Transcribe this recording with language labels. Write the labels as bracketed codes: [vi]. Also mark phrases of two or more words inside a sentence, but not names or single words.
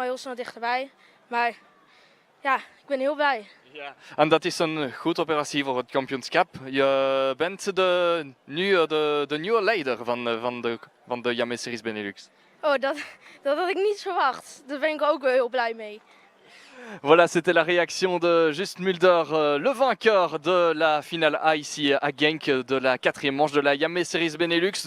[nl] Degene achter mij kwam wel heel snel dichterbij. Maar ja, ik ben heel blij. Ja, en dat is een goed operatie voor het kampioenschap. Je bent de nieuwe leider van de Iame Series Benelux. Oh, dat had ik niet verwacht. Daar ben ik ook wel heel blij mee. [fr] Voilà, c'était la réaction de Just Mulder, le vainqueur de la finale A ici à Genk, de la 4e manche de la Iame Series Benelux.